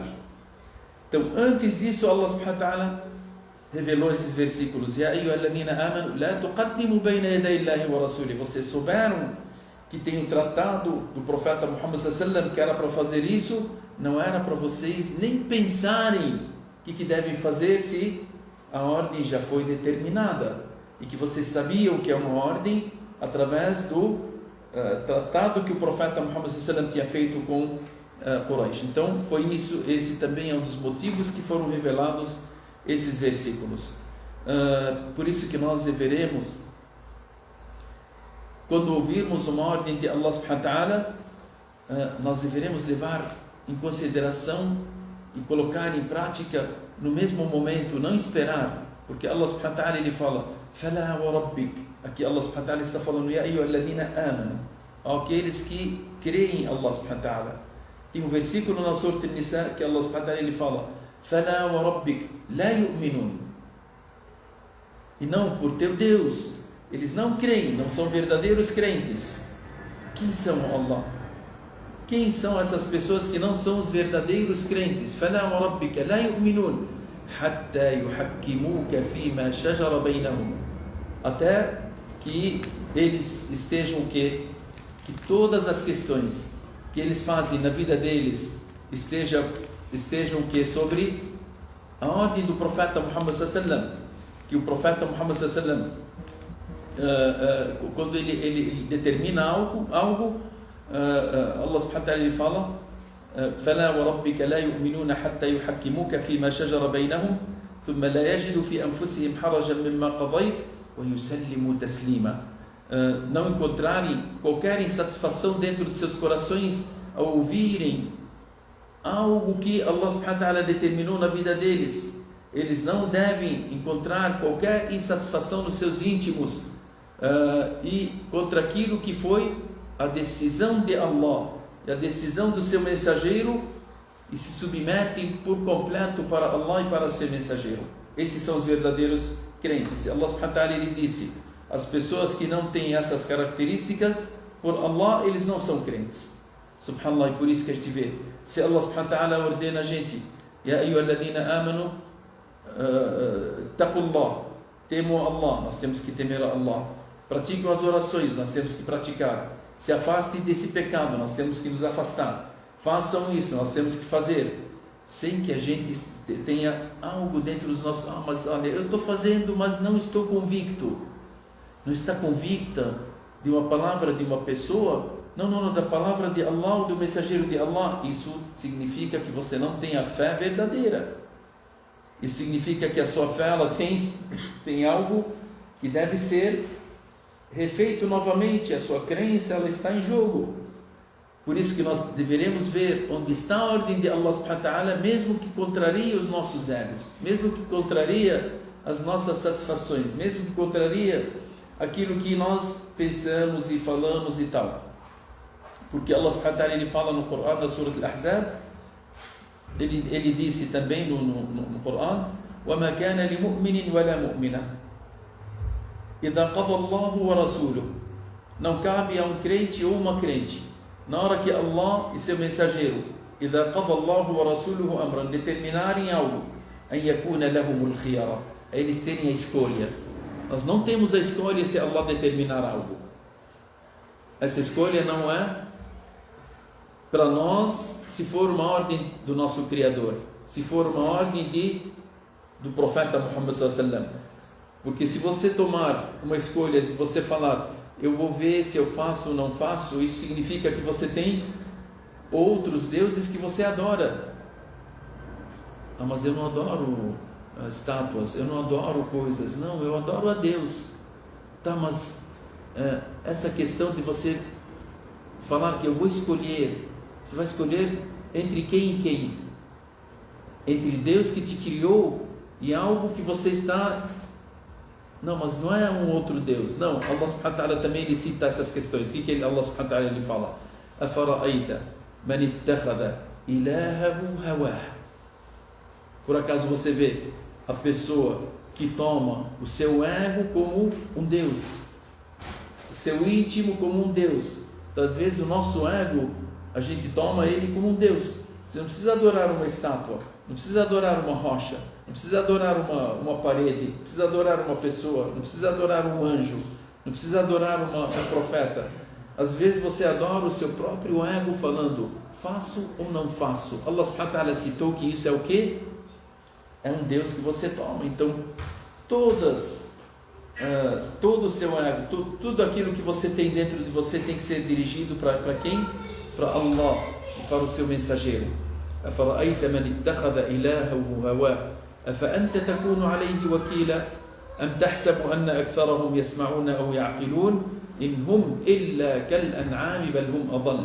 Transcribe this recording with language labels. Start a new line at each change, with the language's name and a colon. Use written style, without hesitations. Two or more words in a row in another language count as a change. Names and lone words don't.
Portuguese: Então, antes disso,
Arabic: الله سبحانه وتعالى
Portuguese: revelou esses versículos:
Arabic: "يا أيها الذين آمنوا لا تقدموا بين يدي الله ورسوله."
Portuguese: Vocês souberam que tem o tratado do profeta Muhammad
Arabic: صلى الله عليه وسلم
Portuguese: que era para fazer isso? Não era para vocês nem pensarem o que devem fazer se a ordem já foi determinada, e que vocês sabiam que é uma ordem através do tratado que o profeta Muhammad
Arabic: صلى الله عليه وسلم
Portuguese: tinha feito com Quraysh. Então foi isso, esse também é um dos motivos que foram revelados esses versículos. Por isso que nós deveremos, quando ouvirmos uma ordem de
Arabic: الله سبحانه وتعالى,
Portuguese: nós deveremos levar em consideração e colocar em prática no mesmo momento, não esperar, porque
Arabic: الله سبحانه وتعالى
Portuguese: ele fala:
Arabic: "فلا وربك."
Portuguese: Aqui
Arabic: الله سبحانه وتعالى
Portuguese: está falando:
Arabic: "يا أيها الذين آمنوا."
Portuguese: Aqueles que creem em
Arabic: الله سبحانه وتعالى.
Portuguese: Tem um versículo na Surah An-Nisa que
Arabic: الله سبحانه وتعالى
Portuguese: ele fala:
Arabic: "فلا وربك لا يؤمنون."
Portuguese: E não, por teu Deus, eles não creem, não são verdadeiros crentes. Quem são Allah? Quem são essas pessoas que não são os verdadeiros crentes?
Arabic: فَلَا وَرَبِّكَ لَا يُؤْمِنُونَ حَتَّى يُحَكِّمُوكَ فِي مَا شَجَرَ بَيْنَهُمْ.
Portuguese: Até que eles estejam que todas as questões que eles fazem na vida deles estejam que sobre a ordem do profeta Muhammad
Arabic: صلى الله عليه وسلم,
Portuguese: que o profeta Muhammad
Arabic: صلى الله عليه وسلم
Portuguese: quando ele determina algo,
Arabic: الله سبحانه وتعالى
Portuguese: ele fala:
Arabic: فَلَا وَرَبِّكَ لَا يُؤْمِنُونَ حَتَّى يُحَكِّمُوكَ فِيمَا شَجَرَ بَيْنَهُمْ ثُمَّ لَا يَجِدُوا فِي أَنفُسِهِمْ حَرَجًا مِمَّا قَضَيْتَ وَيُسَلِّمُوا تَسْلِيمًا.
Portuguese: Não encontrarem qualquer insatisfação dentro de seus corações ao ouvirem algo que
Arabic: الله سبحانه وتعالى
Portuguese: determinou na vida deles. Eles não devem encontrar qualquer insatisfação nos seus íntimos e contra aquilo que foi a decisão de Allah e a decisão do seu mensageiro, e se submetem por completo para Allah e para o seu mensageiro. Esses são os verdadeiros crentes.
Arabic: الله سبحانه وتعالى
Portuguese: ele disse: as pessoas que não têm essas características, por Allah eles não são crentes. Subhanallah, e por isso que a gente vê, se
Arabic: الله سبحانه وتعالى
Portuguese: ordena a gente:
Arabic: يا أيها الذين آمنوا اتقوا الله,
Portuguese: temam Allah, nós temos que temer a Allah. Praticam as orações, nós temos que praticar. Se afastem desse pecado, nós temos que nos afastar. Façam isso, nós temos que fazer, sem que a gente tenha algo dentro dos nossos: mas olha, eu estou fazendo, mas não estou convicto. Não está convicta de uma palavra de uma pessoa? Não, da palavra de Allah ou do mensageiro de Allah. Isso significa que você não tem a fé verdadeira. Isso significa que a sua fé ela tem algo que deve ser refeito novamente. A sua crença ela está em jogo. Por isso que nós deveremos ver onde está a ordem de
Arabic: الله سبحانه وتعالى,
Portuguese: mesmo que contraria os nossos egos, mesmo que contraria as nossas satisfações, mesmo que contraria aquilo que nós pensamos e falamos e tal. Porque
Arabic: الله سبحانه وتعالى
Portuguese: ele fala no Coran, na Surah Al-Ahzab, ele disse também no Coran:
Arabic: وَمَا كَانَ لِمُؤْمِنٍ وَلَا مُؤْمِنَةٍ إِذَا قَضَى اللَّهُ وَرَسُولُهُ.
Portuguese: Não cabe a um crente ou uma crente, na hora que Allah e seu mensageiro,
Arabic: إِذَا قَضَى اللَّهُ وَرَسُولُهُ أَمْرًا,
Portuguese: determinarem algo,
Arabic: أَنْ يَكُونَ لَهُمُ الْخِيَرَةُ,
Portuguese: eles terem a escolha. Nós não temos a escolha se Allah determinar algo. Essa escolha não é para nós se for uma ordem do nosso Criador, se for uma ordem do profeta Muhammad
Arabic: صلى الله عليه وسلم.
Portuguese: Porque se você tomar uma escolha, se você falar: eu vou ver se eu faço ou não faço, isso significa que você tem outros deuses que você adora. Mas eu não adoro estátuas, eu não adoro coisas. Não, eu adoro a Deus. Tá, mas essa questão de você falar que eu vou escolher, você vai escolher entre quem e quem? Entre Deus que te criou e algo que você está... Não, mas não é um outro Deus. Não,
Arabic: الله سبحانه وتعالى
Portuguese: também ele cita essas questões. O que
Arabic: الله سبحانه وتعالى
Portuguese: ele fala?
Arabic: أَفَرَأَيْتَ مَنِ اتَّخَذَ إِلَهَهُ هَوَاهُ.
Portuguese: Por acaso você vê a pessoa que toma o seu ego como um Deus, o seu íntimo como um Deus? Então, às vezes o nosso ego, a gente toma ele como um Deus. Você não precisa adorar uma estátua, não precisa adorar uma rocha, não precisa adorar uma parede, não precisa adorar uma pessoa, não precisa adorar um anjo, não precisa adorar um profeta. Às vezes você adora o seu próprio ego falando: faço ou não faço?
Arabic: الله سبحانه وتعالى
Portuguese: citou que isso é o quê? É um Deus que você toma. Então, todo o seu ego, tudo aquilo que você tem dentro de você tem que ser dirigido para quem? Para Allah e para o seu mensageiro.
Arabic: أَفَرَأَيْتَ مَنِ اتَّخَذَ إِلَهَهُ هَوَاهُ أَفَأَنْتَ تَكُونُ عَلَيْهِ وَكِيلًا أَمْ تَحْسَبُ أَنَّ أَكْثَرَهُمْ يَسْمَعُونَ أَوْ يَعْقِلُونَ إِنْ هُمْ إِلَّا كَالْأَنْعَامِ بَلْ هُمْ أَضَلُّ.